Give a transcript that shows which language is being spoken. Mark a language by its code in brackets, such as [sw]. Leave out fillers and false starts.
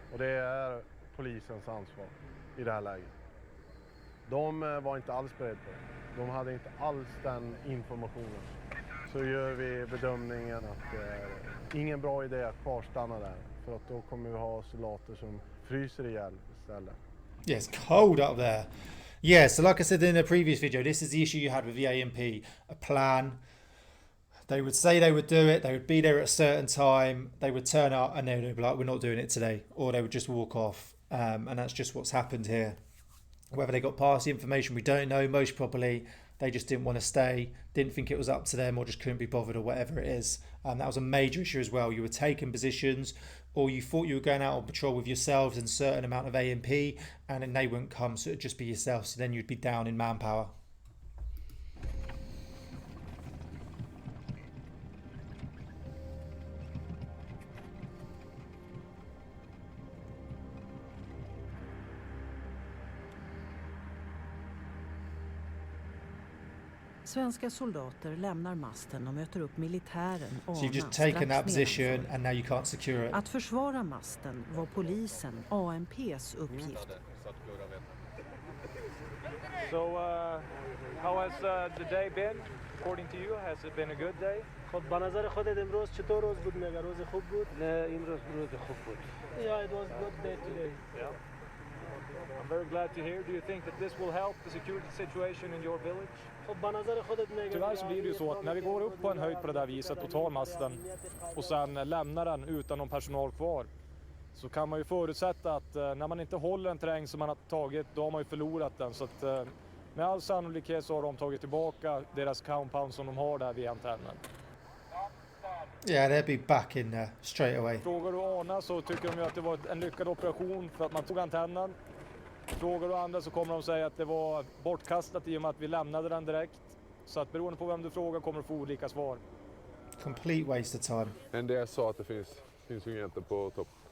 [sv] Och det är polisens ansvar i det här läget. De var inte alls beredda på det. De hade inte alls den informationen. Så gör vi bedömningen att det är ingen bra idé att kvarstanna där. För att då kommer vi ha soldater som fryser ihjäl istället. [en] Yeah, it's cold up there. Yeah, so like I said in a previous video, this is the issue you had with the ANP. A plan. They would say they would do it, they would be there at a certain time, they would turn up and they would be like, we're not doing it today. Or they would just walk off. And that's just what's happened here. Whether they got past the information, we don't know. Most probably they just didn't want to stay, didn't think it was up to them, or just couldn't be bothered, or whatever it is. That was a major issue as well. You were taking positions, or you thought you were going out on patrol with yourselves and a certain amount of ANP, and then they wouldn't come, so it'd just be yourself. So then you'd be down in manpower. [sv] Svenska soldater lämnar masten och möter upp militären [en] So you've just taken that position and now you can't secure it. [sv] Att försvara masten var polisen, ANP:s uppgift. [en] So how has the day been according to you? Has it been a good day? [fa] خب به نظر خودت امروز چطور روز بود؟ مگه روز خوب بود؟ نه این روز خوب بود. [en] Yeah, it was good day today. Yeah. I'm very glad to hear. Do you think that this will help the security situation in your village? [sv] Tyvärr så blir det ju så att när vi går upp på en höjd på det där viset och tar masten och sen lämnar den utan någon personal kvar, så kan man ju förutsätta att när man inte håller en terräng som man har tagit, då har man ju förlorat den. Så att med all sannolikhet så har de tagit tillbaka deras compound som de har där vid antennen. [en] Yeah, they'll be back in there straight away. [sv] Frågar du Arna så tycker de ju att det var en lyckad operation för att man tog antennen. Frågar du andra så kommer de säga att det var bortkastat i och med att vi lämnade den direkt. Så att beroende på vem du frågar kommer du få olika svar. [en] Complete waste of time. [sv] NDS sa att det finns ju inte på topp.